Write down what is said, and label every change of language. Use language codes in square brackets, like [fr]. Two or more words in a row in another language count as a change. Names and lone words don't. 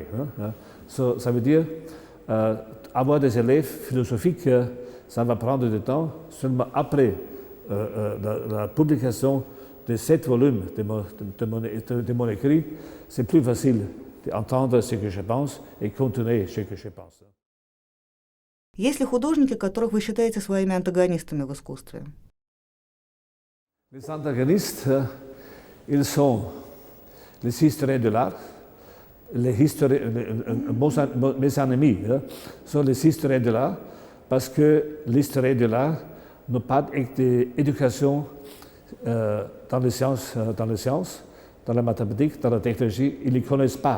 [fr] Ça veut dire, avoir des élèves philosophiques, ça va prendre du temps. Seulement après la publication de 7 volumes de mon écrit, c'est plus facile d'entendre ce que je pense et continuer ce que je pense. [ru] Есть ли художники, которых вы считаете своими антагонистами в искусстве? [fr] Les antagonistes, ils sont les historiens de l'art. Mes ennemis sont les historiens de l'art parce que l'historien de l'art n'a pas d'éducation dans les sciences, dans la mathématique, dans la technologie, ils ne connaissent pas.